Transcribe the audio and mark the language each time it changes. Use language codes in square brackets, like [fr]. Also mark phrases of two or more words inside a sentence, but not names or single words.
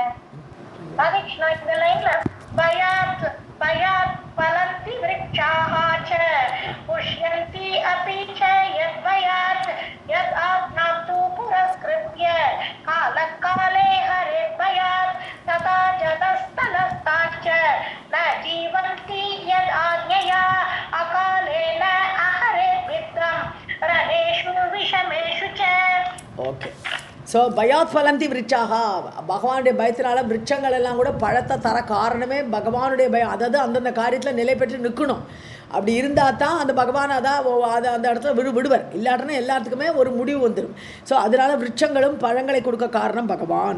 [sa] भयात् फलन्ति वृक्षाः च पुष्यन्ति अपि च यद्भयात् यद् आज्ञातु पुरस्कृत्य कालकाले हरेत् भयात् तथा जलस्थलस्ताश्च न जीवन्ति यद् आज्ञया अकालेन अहरेत् वित्तं रणेषु विषमेषु च. [ta] ஓகே. ஸோ [sa] भयात् फलन्ति वृक्षाः, [ta] பகவானுடைய பயத்தினால விருட்சங்கள் எல்லாம் கூட பழத்தை தர காரணமே பகவானுடைய பயம். அதாவது அந்தந்த காரியத்தில் நிலை பெற்று நிற்கணும். அப்படி இருந்தால் தான் அந்த பகவான் அதை அந்த இடத்துல விடுவர். இல்லாட்டனா எல்லாத்துக்குமே ஒரு முடிவு வந்துடும். ஸோ அதனால் விருட்சங்களும் பழங்களை கொடுக்க காரணம் பகவான்.